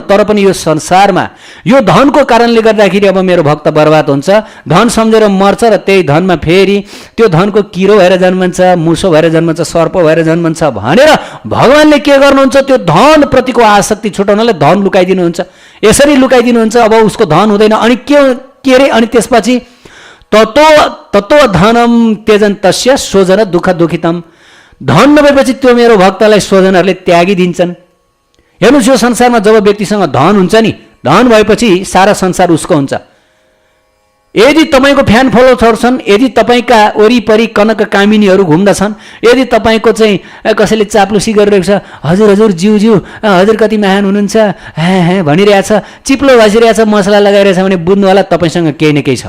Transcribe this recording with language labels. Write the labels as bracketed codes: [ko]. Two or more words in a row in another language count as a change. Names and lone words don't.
[ne] तर पनि यो संसारमा यो धनको कारणले गर्दाखेरि अब मेरो भक्त बर्बाद हुन्छ, धन सम्झेर मर्छ र त्यही धनमा फेरि त्यो धनको किरो भएर जन्मन्छ, मुसो भएर जन्मन्छ, सर्प भएर जन्मन्छ भनेर भगवान्ले के गर्नुहुन्छ, त्यो धन प्रतिको आसक्ति छुटाउनलाई धन लुकाइदिनुहुन्छ। यसरी लुकाइदिनुहुन्छ, अब उसको धन हुँदैन। अनि के रे, अनि त्यसपछि [sa] तत्त्व धनम त्यजन तस्य स्वजन दुःख दुखितम। [ne] धन नभएपछि त्यो मेरो भक्तलाई स्वजनहरूले त्यागिदिन्छन्। हेर्नुहोस्, यो संसारमा जब व्यक्तिसँग धन हुन्छ नि, धन भएपछि सारा संसार उसको हुन्छ। यदि तपाईँको [en] fan followers [ne] छन्, यदि तपाईँका वरिपरि कनक कामिनीहरू घुम्दछन्, यदि तपाईँको चाहिँ कसैले चाप्लुसी गरिरहेको छ, हजुर हजुर ज्यू हजुर कति महान हुनुहुन्छ हाँ भनिरहेछ, चिप्लो भाँचिरहेछ, मसला लगाइरहेछ भने बुझ्नु होला तपाईँसँग केही न केही छ।